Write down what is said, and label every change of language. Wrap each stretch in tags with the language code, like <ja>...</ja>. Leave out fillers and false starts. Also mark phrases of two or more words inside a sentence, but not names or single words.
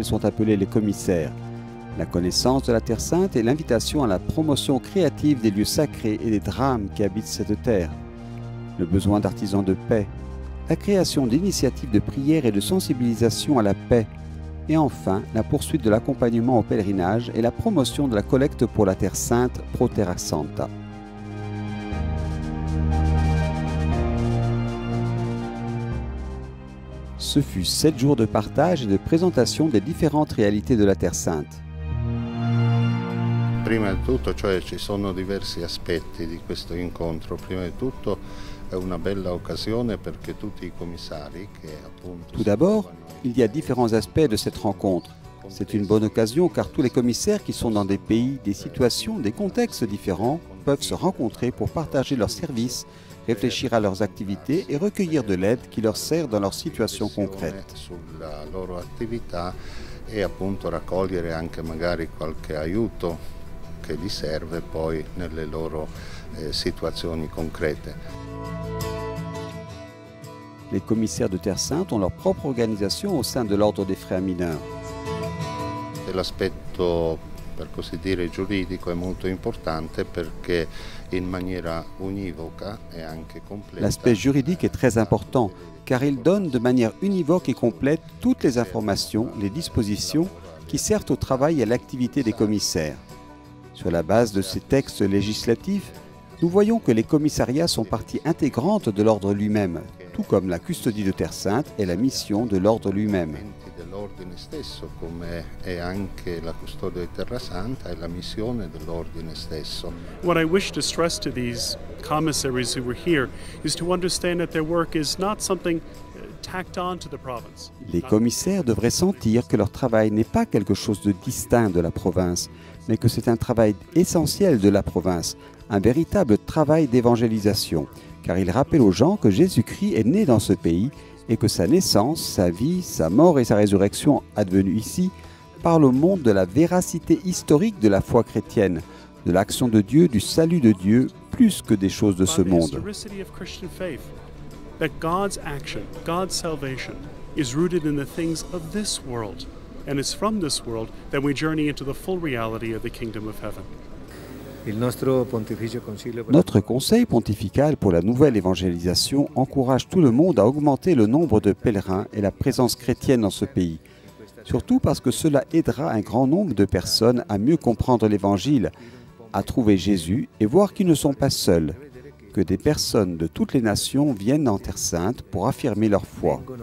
<fr>sont appelés les commissaires: la connaissance de la Terre Sainte et l'invitation à la promotion créative des lieux sacrés et des drames qui habitent cette terre, le besoin d'artisans de paix, la création d'initiatives de prière et de sensibilisation à la paix, et enfin la poursuite de l'accompagnement au pèlerinage et la promotion de la collecte pour la Terre Sainte Pro Terra Santa. Ce fut 7 jours de partage et de présentation des différentes réalités de la Terre Sainte.</fr> <it>Prima di tutto, cioè, ci sono diversi aspetti di questo incontro. Prima di tutto è una bella occasione perché tutti i commissari che appunto...</it> <fr>Tout d'abord, il y a différents aspects de cette rencontre. C'est une bonne occasion car tous les commissaires qui sont dans des pays, des situations, des contextes différents peuvent se rencontrer pour partager leurs services, réfléchir à leurs activités et recueillir de l'aide qui leur sert dans leurs situations concrètes.</fr> <it>Sulla loro attività e appunto raccogliere anche magari qualche aiuto che gli serve poi nelle loro situazioni concrete.</it> <fr>Les commissaires de Terre Sainte ont leur propre organisation au sein de l'ordre des frères mineurs.</fr> <it>L'aspetto, per così dire, giuridico è molto importante perché in maniera univoca e anche completa.</it> <fr>L'aspect juridique est très important car il donne de manière univoque et complète toutes les informations, les dispositions qui servent au travail et à l'activité des commissaires. Sur la base de ces textes législatifs, nous voyons que les commissariats sont partie intégrante de l'ordre lui-même, tout comme la custodie de Terre Sainte est la mission de l'ordre lui-même.</fr> <it>Dell'ordine stesso, come è anche la custodia di Terra Santa, è la missione dell'ordine stesso.</it> <en>What I wish to stress to these commissaries who were here is to understand that their work is not something tacked on to the province.</en> <fr>Les commissaires devraient sentir que leur travail n'est pas quelque chose de distinct de la province, mais que c'est un travail essentiel de la province, un véritable travail d'évangélisation, car il rappelle aux gens que Jésus-Christ est né dans ce pays et que sa naissance, sa vie, sa mort et sa résurrection advenues ici parlent au monde de la véracité historique de la foi chrétienne, de l'action de Dieu, du salut de Dieu, plus que des choses de ce monde.</fr> <en>That God's action, God's salvation, is rooted in the things of this world, and it's from this world that we journey into the full reality of the kingdom of heaven.</en> <fr>Notre conseil pontifical pour la nouvelle évangélisation encourage tout le monde à augmenter le nombre de pèlerins et la présence chrétienne dans ce pays, surtout parce que cela aidera un grand nombre de personnes à mieux comprendre l'Évangile, à trouver Jésus et voir qu'ils ne sont pas seuls, que des personnes de toutes les nations viennent en Terre Sainte pour affirmer leur foi.</fr>